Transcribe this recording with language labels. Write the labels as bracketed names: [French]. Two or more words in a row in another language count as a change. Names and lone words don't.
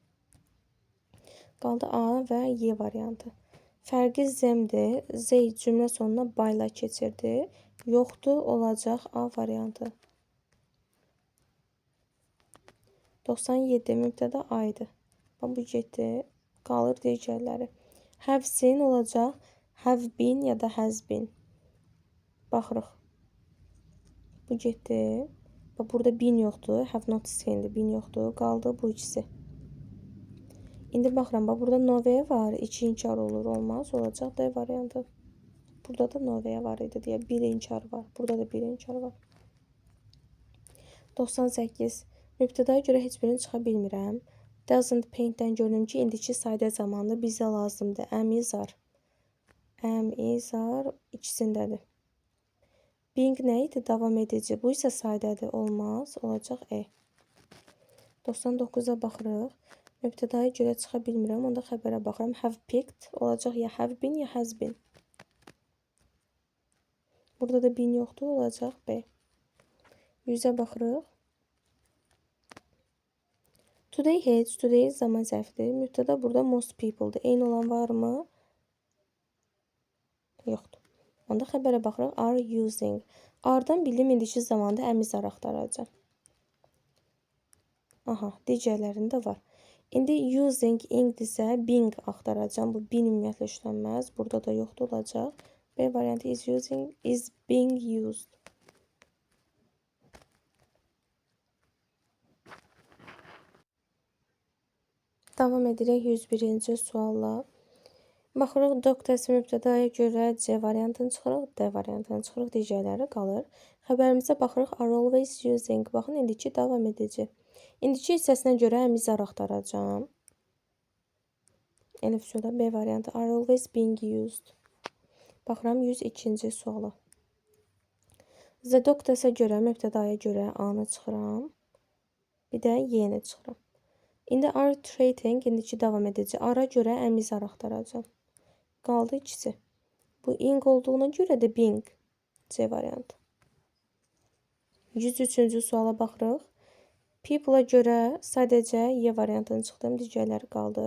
[Azerbaijani] Qaldı A və Y variantı. Fərqi zemdir. Z cümlə sonuna by ilə keçirdi. Yoxdur, olacaq A variantı. 97 mübtəda A idi. Bu getdi. Qalır digərləri. [English] Have seen [Azerbaijani] olacaq. [English] Have been [Azerbaijani] ya da [English] has been. [Azerbaijani] Baxırıq. Bu getdi. Burada been yoxdur. [English] Have not seen'dir. [Azerbaijani] Been yoxdur. Qaldı bu ikisi. İndi baxıram, burada no var. İki inkar olur, olmaz. Olacaq D variantı. Bu Burada da Nova'ya var idi deyə. Bir inçar var. Burada da bir inçar var. 98. Mübtədaya görə heç birini çıxa bilmirəm. [English] Doesn't paint-dən [Azerbaijani] gördüm ki, indiki sayda zamanı bizə lazımdır. [English] Am is are. Am is are ikisindədir. [Azerbaijani] Being nə idi? Davam edici. Bu isə saydadır. Olmaz. Olacaq E. 99-a baxırıq. Mübtədaya görə çıxa bilmirəm. Onda xəbərə baxıram. [English] Have picked. [Azerbaijani] Olacaq ya [English] have been [Azerbaijani] ya [English] has been. [Azerbaijani] Burada da been yoxdur. Olacaq B. 100-ə baxırıq. [English] Today has. [Azerbaijani] Today zaman zərfidir. Mübtəda burada [English] most people'dır. [Azerbaijani] Eyni olan varmı? Yoxdur. Onda xəbərə baxırıq. [English] Are using. [Azerbaijani] Are-dan bildim indiki zamanda əmizar axtaracaq. Aha, digərlərində var. İndi using ing-dirsə being axtaracağım. Bu being ümumiyyətlə işlənməz. Burada da yoxdur olacaq. [English] B variantı is using, is being used. [Azerbaijani] Davam edirik 101-ci sualla. Baxırıq, doktəsi mübtədaya görə C variantını çıxırıq, D variantını çıxırıq, digərləri qalır. Xəbərimizə baxırıq, [English] are always using. [Azerbaijani] Baxın, indiki davam edici. İndiki hissəsinə görə əmizar axtaracağım. Elif suala B variantı, [English] are always being used. [Azerbaijani] Baxıram 102-ci suala. The doktəsə görə, mübtədaya görə A-nı çıxıram. Bir də Y-ni çıxıram. İndi [English] are trading, [Azerbaijani] indiki davam edici. Ara görə əmizar axtaracağım. Qaldı ikisi. Bu ing olduğuna görə də being. C variantı. 103-cü suala baxırıq. People-a görə sadəcə Y variantını çıxdım, digərləri qaldı.